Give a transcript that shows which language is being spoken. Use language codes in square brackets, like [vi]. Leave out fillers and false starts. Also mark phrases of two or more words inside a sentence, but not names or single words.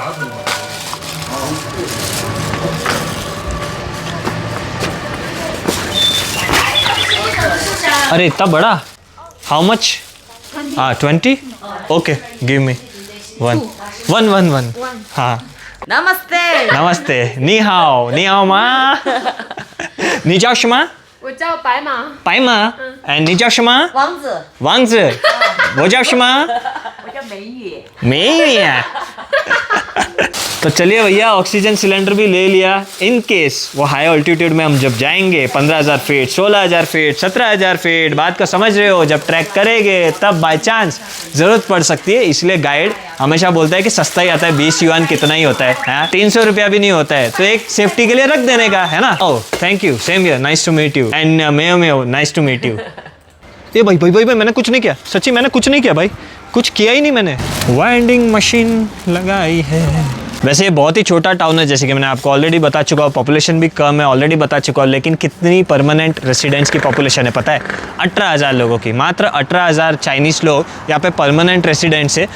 [hi] अरे इतना बड़ा, [en] how much? 20? okay give me 1. हाँ [hi] नमस्ते नमस्ते, [zh] 你好吗，你叫什么我叫白马，白马，and 你叫什么？王子，王子，我叫什么？我叫梅雨。美女啊。 [hi] तो चलिए भैया ऑक्सीजन सिलेंडर भी ले लिया, [en] in case [hi] वो [en] high altitude [hi] में हम जब जाएंगे 15,000 फीट, 16,000 फीट, 17,000 फीट, बात को समझ रहे हो, जब ट्रैक करेंगे तब [en] by chance [hi] ज़रूरत पड़ सकती है। इसलिए गाइड हमेशा बोलता है कि सस्ता ही आता है, 20 युआन कितना ही होता है, 300 रुपया भी नहीं होता है, तो एक सेफ्टी के लिए रख देने का है ना। [en] oh thank you, same here, nice to meet you, and Mayo nice to meet you. [hi] ये भाई मैंने कुछ नहीं किया, सच्ची मैंने कुछ नहीं किया भाई, कुछ किया ही नहीं मैंने। वाइंडिंग मशीन लगाई है। वैसे ये बहुत ही छोटा टाउन है, जैसे कि मैंने आपको ऑलरेडी बता चुका हूँ, पॉपुलेशन भी कम है, ऑलरेडी बता चुका हूँ, लेकिन कितनी [en] permanent residents [hi] की पॉपुलेशन है पता है? 18,000 लोगों की, मात्र 18,000 चाइनीज़ लोग यहाँ पे [en] permanent residents [hi] है।